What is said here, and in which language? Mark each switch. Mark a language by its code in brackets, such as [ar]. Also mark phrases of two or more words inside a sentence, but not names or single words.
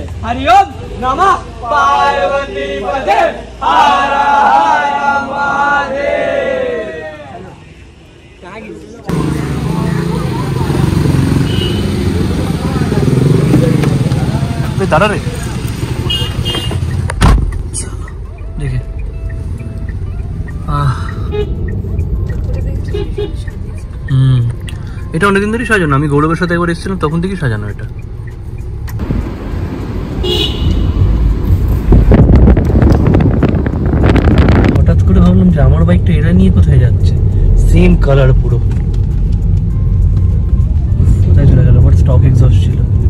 [sa] हरिओम नमः पार्वती पते हर हर महादेव। [bn] দাদা রে দেখে এটা অনেকদিন ধরেই সাজানো, আমি গৌরবের সাথে একবার এসেছিলাম তখন থেকেই সাজানো এটা। হঠাৎ করে ভাবলাম যে আমার বাইকটা এটা নিয়ে কোথায় যাচ্ছে, সেম কালার পুরো, কোথায় চলে গেল, আমার স্টক এক্সস্ট ছিল।